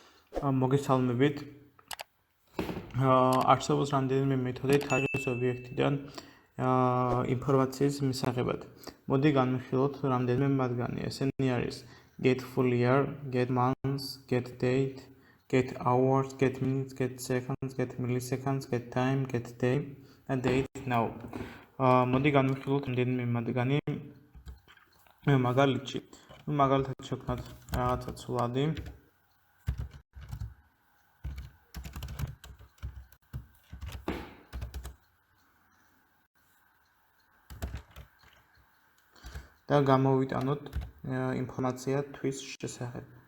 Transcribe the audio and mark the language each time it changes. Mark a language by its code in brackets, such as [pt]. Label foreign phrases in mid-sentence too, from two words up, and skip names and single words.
[ka] მოგესალმებით. არსებობს რამდენიმე მეთოდი თარიღის ობიექტიდან ინფორმაციის მისაღებად. მოდი განვიხილოთ რამდენიმე მათგანი. ესენი არის [en] get full year, get months, get date, get hours, get minutes, get seconds, get milliseconds, get time, get day [ka] და [en] date now. [ka] მოდი განვიხილოთ რამდენიმე მათგანი მაგალითში. მაგალითად შევქმნათ რაღაცა ცვლადი. და გამოვიტანოთ ინფორმაცია თვის შესახებ.